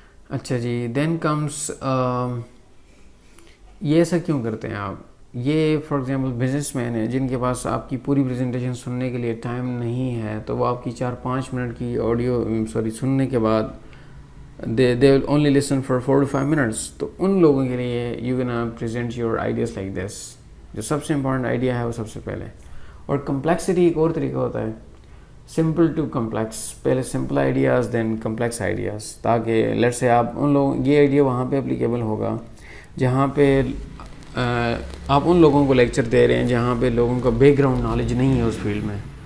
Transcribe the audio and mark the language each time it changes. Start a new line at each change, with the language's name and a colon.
Urdu: اچھا جی, دین کمس یہ ایسا کیوں کرتے ہیں آپ؟ یہ فار ایگزامپل بزنس مین ہیں جن کے پاس آپ کی پوری پریزنٹیشن سننے کے لیے ٹائم نہیں ہے, تو وہ آپ کی 4-5 منٹ کی آڈیو سننے کے بعد
English: they will only listen for 4 to 5 minutes.
Urdu: تو ان لوگوں کے لیے
English: you gonna present your ideas like this.
Urdu: جو سب سے امپورٹنٹ آئیڈیا ہے وہ سب سے پہلے. اور کمپلیکسٹی ایک اور طریقہ ہوتا ہے, سمپل ٹو کمپلیکس. پہلے simple ideas then complex ideas, تاکہ لیٹ سے آپ ان لوگوں یہ آئیڈیا وہاں پہ اپلیکیبل ہوگا جہاں پہ آپ ان لوگوں کو لیکچر دے رہے ہیں جہاں پہ لوگوں کا بیک گراؤنڈ نالج نہیں ہے اس فیلڈ میں.